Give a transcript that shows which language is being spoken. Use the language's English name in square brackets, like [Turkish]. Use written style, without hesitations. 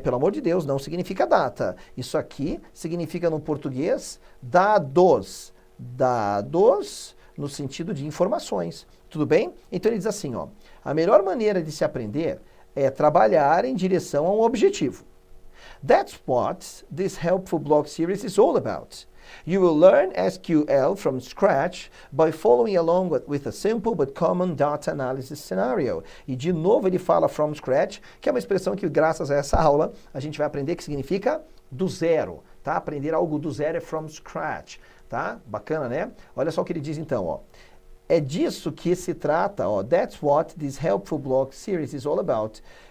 [Portuguese] Pelo amor de Deus, não significa data. Isso aqui significa no português dados. Dados no sentido de informações. Tudo bem? Então ele diz assim, ó, a melhor maneira de se aprender é trabalhar em direção a um objetivo. [English] That's what this helpful blog series is all about. You will learn SQL from scratch by following along with a simple but common data analysis scenario. [Portuguese] E de novo ele fala from scratch, que é uma expressão que graças a essa aula a gente vai aprender que significa do zero, tá? Aprender algo do zero é from scratch, tá? Bacana, né? Olha só o que ele diz então, ó. É disso que se trata, ó. [English] That's what this helpful blog series is all about.